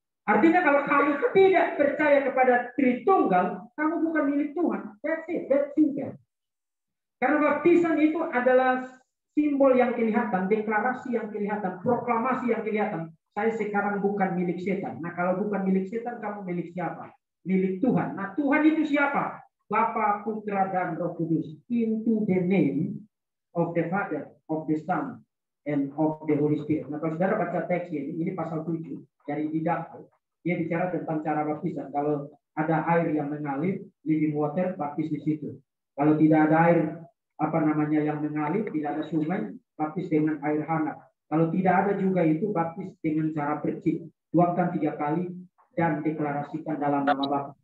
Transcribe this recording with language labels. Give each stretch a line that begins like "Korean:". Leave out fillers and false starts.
Indonesian: Artinya kalau kamu tidak percaya kepada Tritunggal, kamu bukan milik Tuhan.
English: That's it, that's simple.
Indonesian: Karena baptisan itu adalah simbol yang kelihatan, deklarasi yang kelihatan, proklamasi yang kelihatan. Saya sekarang bukan milik setan. Nah kalau bukan milik setan, kamu milik siapa? Milik Tuhan. Nah Tuhan itu siapa? Bapa, Putra, dan Roh Kudus.
English: Into the name of the Father, of the Son, and of the Holy Spirit.
Indonesian: Nah kalau saudara baca teks ini pasal 7 dari Didakto. Dia bicara tentang cara baptisan. Kalau ada air yang mengalir,
English: living water,
Indonesian: baptis di situ. Kalau tidak ada air yang mengalir, tidak ada sungai, baptis dengan air hangat. Kalau tidak ada juga itu, baptis dengan cara bercik. Tuangkan 3 kali dan deklarasikan dalam nama Bapa.